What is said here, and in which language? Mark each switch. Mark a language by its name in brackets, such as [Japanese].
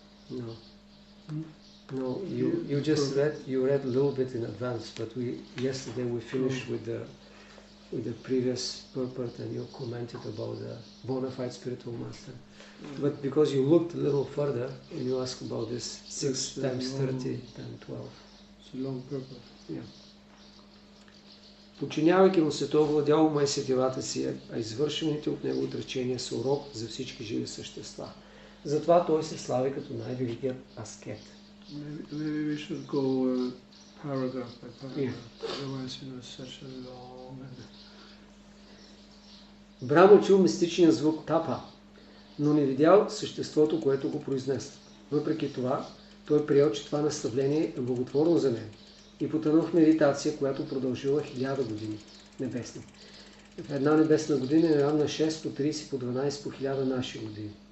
[English] No, you just read a little bit in advance, but yesterday we finished with the previous purport and you commented about the bona fide spiritual master. But because you looked a little further and you asked about this 6 times 30 times 12. It's a long purport. Yeah. [Bulgarian] Подчинявайки му се, той владял ума и сетивата си, а извършените от него отречения са урок за всички живи същества. Затова той се слави като най-великият аскет. [English] Maybe we should go paragraph by paragraph. Otherwise, it's such a long. [Bulgarian] Брахма чул мистичния звук тапа, но не видял съществото, което го произнесе. Въпреки това, той приел, че това наставление е благотворно за него и потънал в медитация, която продължила 1000 години небесни. В една небесна година е равна 6 по 30 по 12 по 1000 наши години.